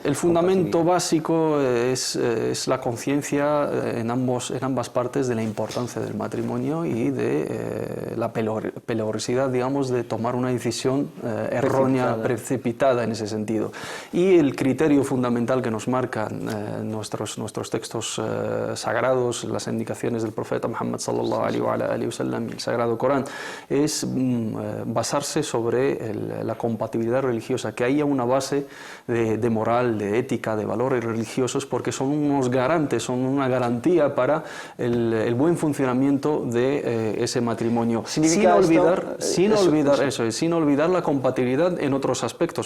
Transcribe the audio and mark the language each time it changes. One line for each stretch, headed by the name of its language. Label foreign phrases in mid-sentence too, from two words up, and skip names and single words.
Spanish: El fundamento básico es la conciencia en ambas partes de la importancia del matrimonio y de la peligrosidad, digamos, de tomar una decisión errónea, precipitada en ese sentido. Y el criterio fundamental que nos marcan nuestros textos sagrados, las indicaciones del profeta Muhammad
Arabic: صلى الله عليه وسلم,
Spanish: el Sagrado Corán, es basarse sobre la compatibilidad religiosa, que haya una base de moral, de ética, de valores religiosos, porque son unos garantes, son una garantía para el buen funcionamiento de ese matrimonio. Sin olvidar la compatibilidad en otros aspectos.